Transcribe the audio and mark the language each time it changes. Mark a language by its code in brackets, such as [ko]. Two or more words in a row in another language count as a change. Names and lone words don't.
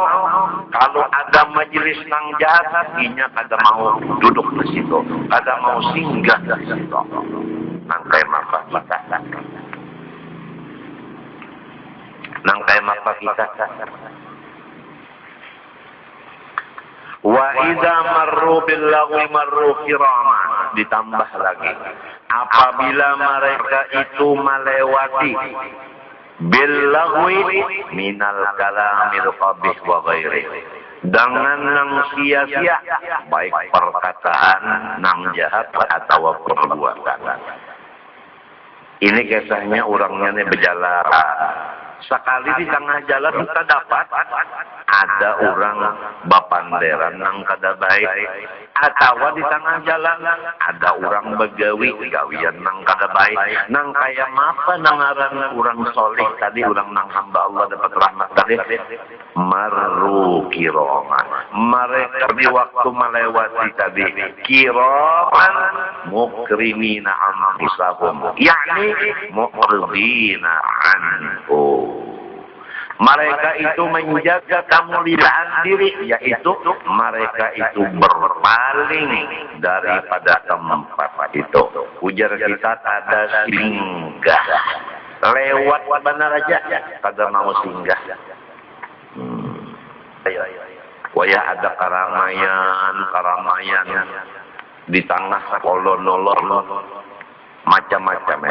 [bjn] Kalau ada majelis nang jahat, inya kada mau duduk di situ, kada mau singgah di situ. Nangkai mapa kita. [ar] وإذا مروا باللغو مروا كراما. [bjn] Ditambah lagi, apabila mereka itu melewati [ar] باللغو من الكلام القبيح وغيره, [bjn] dengan nang sia-sia, baik perkataan nang jahat atau perbuatan. Ini kisahnya orangnya nih berjalan. Sekali di tengah jalan kita dapat ada orang bapanderan nang kada baik, atau di tengah jalan ada orang begawi gawian nang kada baik, nang kaya apa nangaran orang soleh tadi, orang nang hamba Allah dapat rahmat tadi, [ar] مروا كراما, [bjn] mereka di waktu melewati tadi [ar] كراما مكرمين أنفسهم, yakni معرضين عنه. [bjn] Mereka itu menjaga kemuliaan diri, yaitu mereka itu berpaling daripada tempat itu. Ujar kita ada singgah, lewat benar aja, kada mau singgah. Waya ada keramaian di tengah kolon-kolon macam-macam.